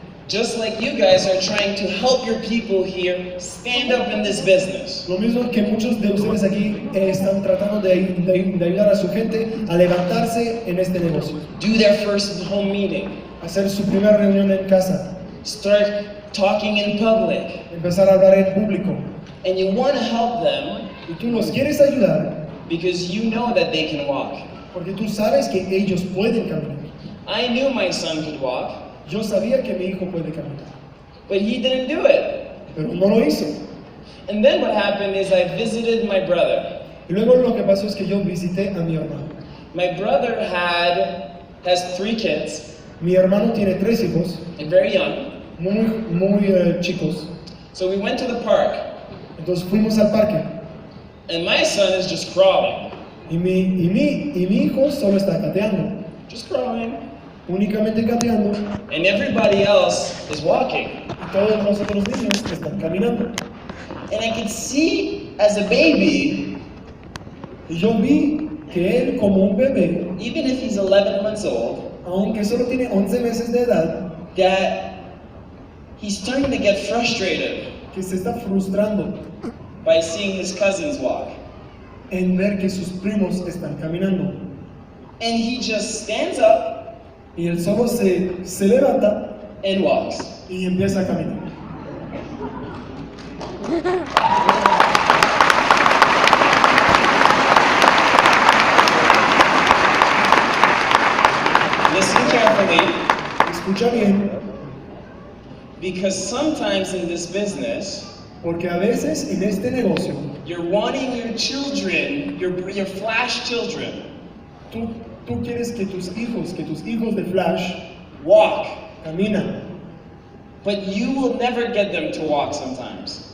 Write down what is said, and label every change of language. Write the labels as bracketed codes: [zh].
[en] Just like you guys are trying to help your people here stand up in this business. [es] Lo mismo que muchos de ustedes aquí están tratando de ayudar a su gente a levantarse en este negocio. [en] Do their first home meeting. [es] Hacer su primera reunión en casa. [en] Start talking in public. [es] Empezar a hablar en público. [en] And you want to help them [es] Y tú los quieres ayudar [en] because you know that they can walk. [es] porque tú sabes que ellos pueden caminar. [en] I knew my son could walk, [es] Yo sabía que mi hijo puede caminar, [en] but he didn't do it. [es] pero no lo hizo. [en] And then what happened is I visited my brother. [es] Y luego lo que pasó es que yo visité a mi hermano. [en] My brother has 3 kids, [es] Mi hermano tiene 3 hijos, [en] and very young. [es] muy chicos. [en] So we went to the park, [es] Entonces fuimos al parque [en] and my son is just crawling. [es] y mi hijo solo está gateando, [en] Just crawling. [es] únicamente gateando, [en] And everybody else is walking. [es] y todos los otros niños están caminando. [en] And I could see as a baby, [es] Y yo vi que él como un bebé, [en] even if he's 11 months old, [es] aunque solo tiene 11 meses de edad, [en] that he's starting to get frustrated [es] que se está frustrando [en] by seeing his cousins walk. [es] en ver que sus primos están caminando. [en] And he just stands up [es] Y él solo se levanta [en] and walks. [es] y empieza a caminar. [en] Listen carefully, [es] Escucha bien, [en] because sometimes in this business, [es] porque a veces en este negocio [en] you're wanting your children, your flash children, [es] tú quieres que tus hijos de Flash [en] walk, [es] caminan, [en] but you will never get them to walk sometimes.